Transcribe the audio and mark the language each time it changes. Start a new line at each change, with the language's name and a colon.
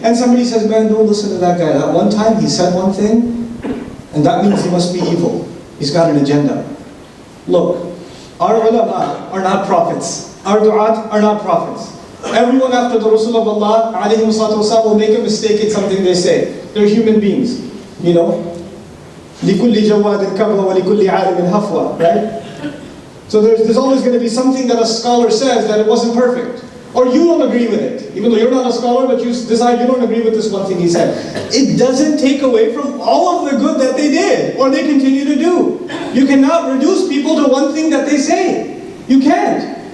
English: And somebody says, "Man, don't listen to that guy. That one time he said one thing, and that means he must be evil. He's got an agenda." Look, our ulama are not prophets. Our du'at are not prophets. Everyone after the Rasul of Allah alayhi salatu wasalam will make a mistake in something they say. They're human beings,
Arabic: لِكُلِّ جَوَّادٍ كَبْوَ وَلِكُلِّ عَالِمٍ هَفْوَى,
English: right? So there's always going to be something that a scholar says that it wasn't perfect. Or you don't agree with it. Even though you're not a scholar, but you decide you don't agree with this one thing he said. It doesn't take away from all of the good that they did, or they continue to do. You cannot reduce people to one thing that they say. You can't.